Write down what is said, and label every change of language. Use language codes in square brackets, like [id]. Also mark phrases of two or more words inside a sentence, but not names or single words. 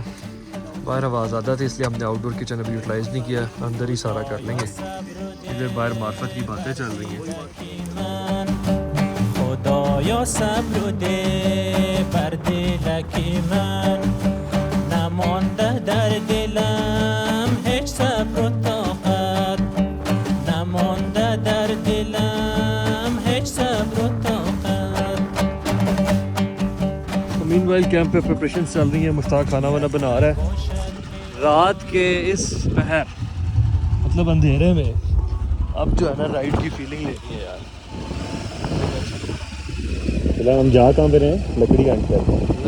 [hi] बाहर आवाज़ आता थी इसलिए हमने [en] outdoor kitchen [hi] अभी यूटिलाइज़ नहीं किया, अंदर ही सारा कर लेंगे। इधर बाहर मार्फत की बातें चल रही हैं। [fa] خدایا صبر ده بر دلکی من, नमांده در دلم هیچ صبر و طاقت، نمانده در دلم هیچ صبر و طاقت. [hi] मीनवाइल कैंप पे प्रिपरेशन चल रही है, मुश्ताक खाना वाना बना रहा है। रात के इस पहर मतलब अंधेरे में अब जो है ना राइड की फीलिंग लेनी है यार। फिलहाल हम जहाँ कहाँ पे रहे हैं लकड़ी काट कर रहे हैं।